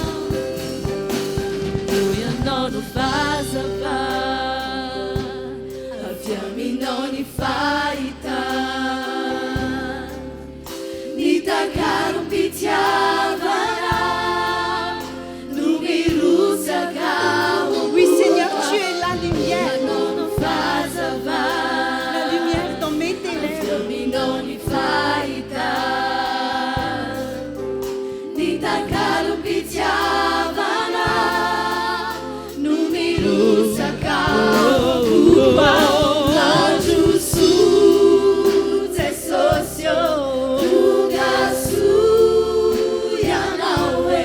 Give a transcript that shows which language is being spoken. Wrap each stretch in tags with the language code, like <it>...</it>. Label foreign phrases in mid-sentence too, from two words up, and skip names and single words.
<mg>Toy ianao no fahazava, avy aminao ny fahitana. Ny takarom-pitiavana no mirotsaka ao</mg> <fr>Oui, Seigneur, tu es la lumière.</fr> <mg>Ianao no fahazava,</mg> <fr>La lumière dans mes ténèbres.</fr> <mg>avy aminao ny fahitana. Ny takarom-pitiavana no mirotsaka ao andro soa zay sosio tonga soa ianao e.</mg>